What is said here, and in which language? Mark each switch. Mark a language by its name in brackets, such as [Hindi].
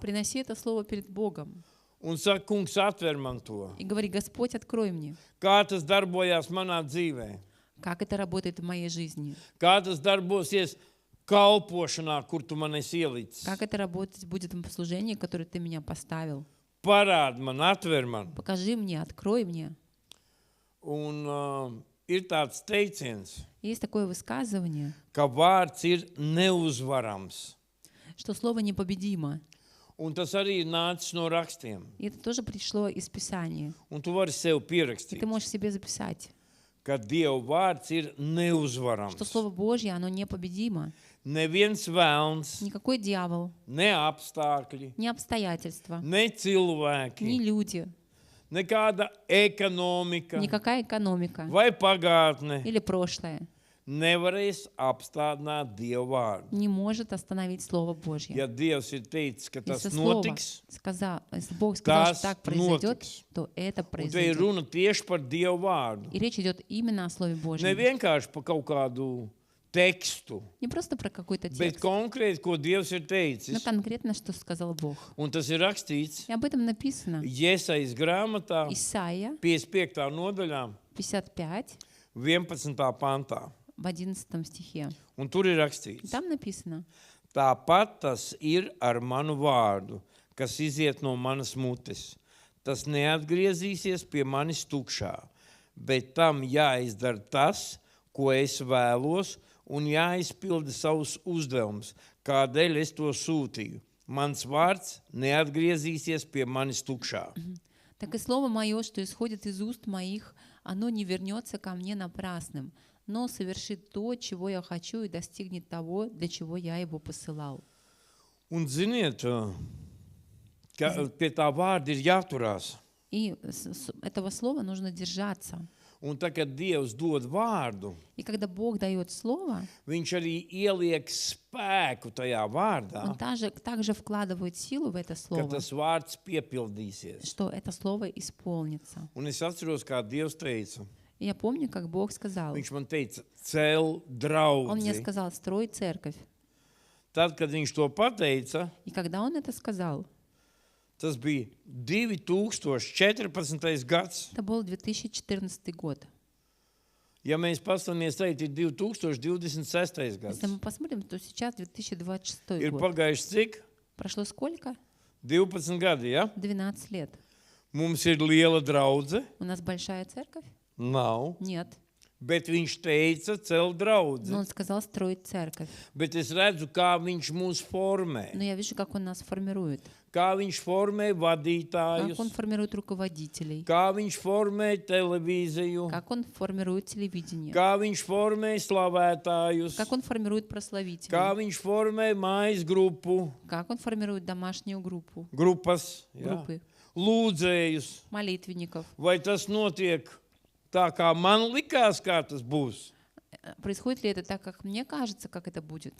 [Russian] Приноси это слово перед Богом [Latvian] Un saka, kungs, atver man to. [Russian] и говори: Господь, открой мне, [Latvian] Kā tas darbojās manā dzīvē? [Russian] как это работает в моей жизни, [Latvian] Kā tas darbosies kalpošanā, kur tu man esi ielicis? [Russian] как это работать будет в служении, которое ты меня поставил. [Latvian] Parādi man, atver man. [Russian] Покажи мне, открой мне. [Latvian] Un ir tāds teiciens, [Russian] Есть такое высказывание, [Latvian] ka vārds ir neuzvarams. [Russian] что слово непобедимо. [Latvian] Un tas arī ir nācis no rakstiem. [Russian] И это тоже пришло из Писания. [Latvian] Un tu vari sev [Russian] И [Latvian] pierakstīt, [Russian] ты можешь себе записать, [Latvian] ka Dieva vārds ir neuzvarams. [Russian] что Слово Божье, оно непобедимо. [Latvian] Neviens vēlns, [Russian] Никакой дьявол, [Latvian] ne apstākļi, [Russian] ни обстоятельства, [Latvian] ne cilvēki, [Russian] ни люди, [Latvian] nekāda ekonomika [Russian] никакая экономика [Latvian] vai pagātne [Russian] или прошлое [Latvian] nevarēs apstādināt Dieva vārdu. [Russian] не может остановить Слово Божье. [Latvian] Ja Dievs ir teicis, ka tas [Russian] Если Слово [Latvian] notiks, [Russian] сказал, если Бог сказал, [Latvian] tas [Russian] что так произойдет, [Latvian] notiks. [Russian] то это [Latvian] Un te ir [Russian] произойдет. [Latvian] runa tieši par Dieva vārdu. [Russian] И речь идет именно о Слове [Latvian] Ne [Russian] Божьем. [Latvian] vienkārši par kaut kādu tekstu, [Russian] Не просто про какой-то [Latvian] bet [Russian] текст, [Latvian] konkrēti, ko Dievs ir [Russian] но [Latvian] teicis. [Russian] конкретно, что сказал Бог. [Latvian] Un tas ir rakstīts [Russian] И об этом написано. [Latvian] Jesajas grāmatā, [Russian] Исайя [Latvian] 55. nodaļā, [Russian] 55 [Latvian] 11. pantā. [Russian] в 11 стихе. [Latvian] Un tur ir [Russian] И [Latvian] rakstīts, [Russian] там написано: [Latvian] tāpat tas ir ar manu vārdu, kas iziet no manas mutes. Tas neatgriezīsies pie manis tukšā, bet tam jāizdara tas, ko es vēlos, un jāizpilda savus uzdevumus, kādēļ es to sūtīju. Mans vārds neatgriezīsies pie manis tukšā. [Russian] «Так и слово мое, что исходит из уст моих, оно не вернется ко мне напрасным, но совершит то, чего я хочу, и достигнет того, для чего я его посылал». [Latvian] Un ziniet, ka pie tā vārda ir jāturās. [Russian] И этого слова нужно держаться. [Latvian] Un tā, kad Dievs dod vārdu, [Russian] И когда Бог дает слово, [Latvian] viņš arī ieliek spēku tajā vārdā, [Russian] Он также вкладывает силу в это [Latvian] ka [Russian] слово, [Latvian] tas vārds piepildīsies. [Russian] что это слово исполнится. [Latvian] Un es atceros, kā Dievs teica. [Russian] И я помню, как Бог сказал. [Latvian] Viņš man teica, cel [Russian] Он мне [Latvian] draudzi. [Russian] сказал: «Строй церковь». [Latvian] Tad, kad viņš to pateica, [Russian] И когда Он это сказал, [Latvian] tas bija 2014. gads. это был 2014 год. Ja mēs paskatāmies, tad ir 2026. gads. [Russian] Если мы посмотрим, то сейчас 2026 [Latvian] Ir [Russian] год. [Latvian] pagājuši cik? [Russian] Прошло сколько? [Latvian] 12 gadi, ja? [Russian] 12 лет. [Latvian] Mums ir liela draudze. [Russian] У нас большая церковь? [Latvian] Nav. [Russian] Нет. [Latvian] Bet viņš teica, cel draudzi. [Russian] Но Он сказал строить церковь. [Latvian] Bet es redzu, kā viņš mūs formē. [Russian] Но я вижу, как Он нас формирует. [Latvian] Kā viņš formē vadītājus. [Russian] Как Он формирует руководителей. [Latvian] Kā viņš formē televīziju. [Russian] Как Он формирует телевидение. [Latvian] Kā viņš formē slavētājus. [Russian] Как Он формирует [Latvian] Kā [Russian] прославителей. [Latvian] viņš formē mājas grupu. [Russian] Как Он формирует домашнюю группу. [Latvian] Grupas. Jā. [Russian] Группы. [Latvian] Lūdzējus. [Russian] Молитвенников. [Latvian] Vai tas notiek tā, kā man likās, kā tas būs? [Russian] Происходит ли это так, как мне кажется, как это будет?